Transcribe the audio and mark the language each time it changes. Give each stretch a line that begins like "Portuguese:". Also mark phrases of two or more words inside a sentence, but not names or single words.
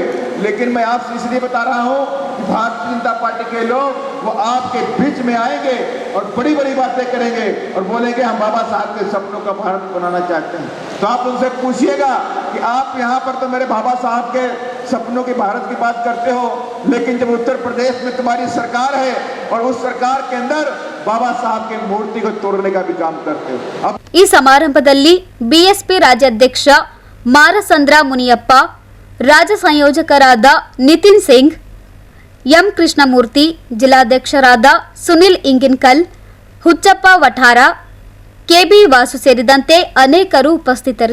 Hindi: लेकिन मैं आपसे इसलिए बता रहा हूँ कि भारतीय जनता पार्टी के लोग वो आपके बीच में आएंगे और बड़ी बड़ी बातें करेंगे और बोलेंगे हम बाबा साहब के सपनों का भारत बनाना चाहते हैं. तो आप उनसे पूछिएगा कि आप यहाँ पर तो मेरे बाबा साहब के सपनों की भारत की बात करते हो, लेकिन जब उत्तर प्रदेश में तुम्हारी सरकार है और उस सरकार के अंदर बाबा साहब की मूर्ति को तोड़ने का भी काम करते हो.
Kannada: ಈ ಸಮಾರಂಭದಲ್ಲಿ ಬಿಎಸ್ಪಿ ರಾಜ್ಯಾಧ್ಯಕ್ಷ ಮಾರಸಂದ್ರ ಮುನಿಯಪ್ಪ, ರಾಜ್ಯ ಸಂಯೋಜಕರಾದ ನಿತಿನ್ ಸಿಂಗ್, ಎಂ ಕೃಷ್ಣಮೂರ್ತಿ, ಜಿಲ್ಲಾಧ್ಯಕ್ಷರಾದ ಸುನಿಲ್ ಇಂಗಿನ್ಕಲ್, ಹುಚ್ಚಪ್ಪ ವಠಾರ, ಕೆಬಿ ವಾಸು ಸೇರಿದಂತೆ ಅನೇಕರು ಉಪಸ್ಥಿತರಿದ್ದರು.